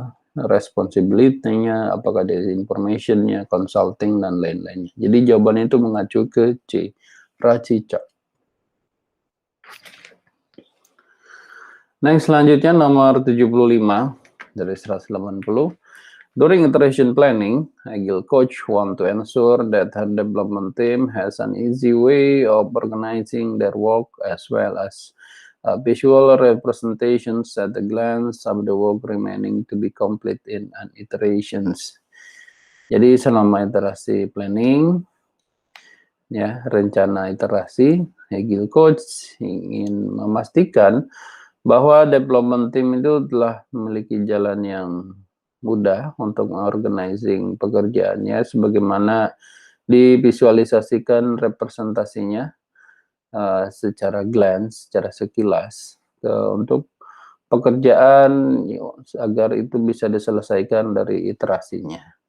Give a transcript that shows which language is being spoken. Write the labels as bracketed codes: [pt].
[id] Responsibility-nya, apakah dari information-nya, consulting, dan lain-lainnya. Jadi jawabannya itu mengacu ke C, RACI chart. Next, selanjutnya nomor 75 dari 180. [en] During iteration planning, Agile coach want to ensure that her development team has an easy way of organizing their work as well as visual representations at a glance of the work remaining to be complete in an iterations. [id] Jadi selama iterasi planning, ya rencana iterasi, Agile coach ingin memastikan bahwa development team itu telah memiliki jalan yang mudah untuk organizing pekerjaannya sebagaimana divisualisasikan representasinya secara glance, secara sekilas untuk pekerjaan agar itu bisa diselesaikan dari iterasinya.